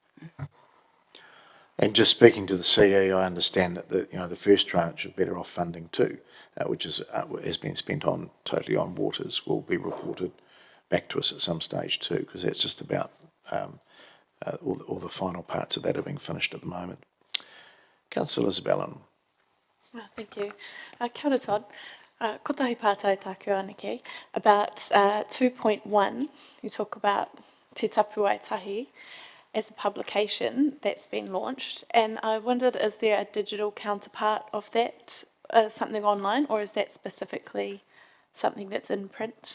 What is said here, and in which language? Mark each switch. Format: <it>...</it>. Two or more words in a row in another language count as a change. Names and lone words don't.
<en>And just speaking to the CE, I understand that the first tranche of Better Off funding too, which has been spent totally on waters, will be reported back to us at some stage too, because that's just about all the final parts of that are being finished at the moment. Councillor Isabella. Thank you.</en> <mi>Kia ora, Todd. Kotahi pātai tāku anake.</mi> <en>About 2.1, you talk about Te Tapu Ai Tahi as a publication that's been launched, and I wondered, is there a digital counterpart of that, something online, or is that specifically something that's in print?</en>